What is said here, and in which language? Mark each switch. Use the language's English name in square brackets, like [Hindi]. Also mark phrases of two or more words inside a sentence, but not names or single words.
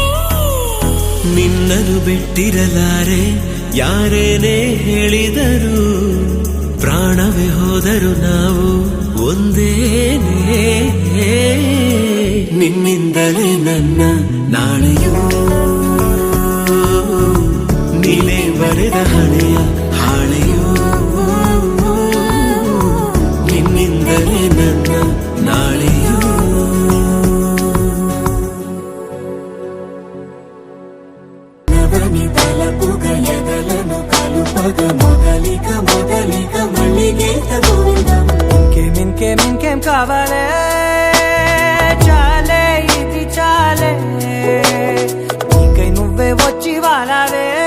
[Kannada] ನಿನ್ನನು ಬಿಟ್ಟಿರಲಾರೆ ಯಾರೇನೇ ಹೇಳಿದರು ಪ್ರಾಣವೇ ಹೋದರು ನಾವು ಒಂದೇನೇ ನಿನ್ನಿಂದಲೇ ನನ್ನ ನಾಳೆಯೂ ನೀನೇ ಬರೆದ ಹಣೆಯ ಹಾಳೆಯೂ ನಿನ್ನಿಂದಲೇ ನನ್ನ ನಾಳೆಯೂ [Telugu] నవని తలపుగ ఎదలను కలుపగ మొదలిక మళ్ళీగీత గోవిందం ఇంకేం కావాలే చాలే ఇది చాలే నీకై నువ్వే వచ్చి వాలావే